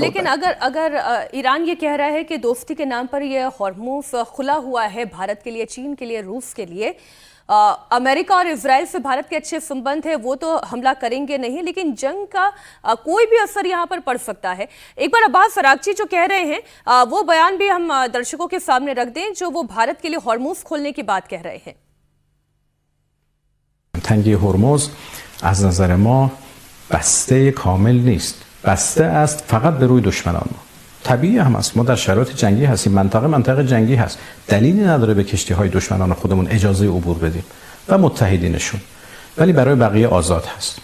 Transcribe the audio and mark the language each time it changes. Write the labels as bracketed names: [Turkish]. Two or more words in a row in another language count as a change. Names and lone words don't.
[Hindi] लेकिन अगर ईरान ये कह रहा है कि दोस्ती के नाम पर ये हॉर्मूज खुला हुआ है भारत के लिए, चीन के लिए, रूस के लिए, अमेरिका और इजराइल से भारत के अच्छे संबंध है, वो तो हमला करेंगे नहीं, लेकिन जंग का कोई भी असर यहाँ पर पड़ सकता है। एक बार अब्बास फरागची जो कह रहे हैं वो बयान भी हम दर्शकों के सामने रख दें, जो वो भारत के लिए हॉर्मूज खोलने की बात कह रहे हैं। [Persian] تنگی هرمز از نظر ما بسته کامل نیست، بسته است فقط به روی دشمنان ما. طبیعی هم است، ما در شرایط جنگی هستیم، منطقه جنگی هست، دلیلی نداره به کشتی‌های دشمنان خودمون اجازه عبور بدیم و متحدینشون، ولی برای بقیه آزاد هست.